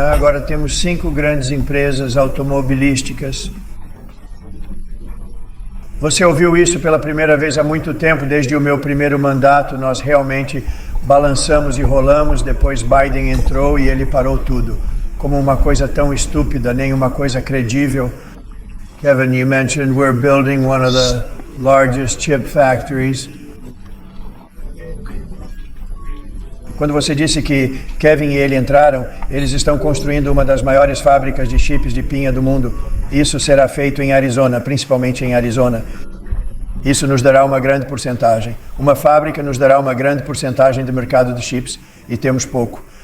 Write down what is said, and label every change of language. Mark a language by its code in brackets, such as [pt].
[pt] Agora temos 5 grandes empresas automobilísticas. Você ouviu isso pela primeira vez há muito tempo, desde o meu primeiro mandato, nós realmente balançamos e rolamos, depois Biden entrou e ele parou tudo. Como uma coisa tão estúpida, nem uma coisa credível. [en] Kevin, you mentioned we're building one of the largest chip factories. [pt] Quando você disse que Kevin e ele entraram, eles estão construindo uma das maiores fábricas de chips de pinha do mundo. Isso será feito em Arizona, principalmente em Arizona. Isso nos dará uma grande porcentagem. Uma fábrica nos dará uma grande porcentagem do mercado de chips e temos pouco.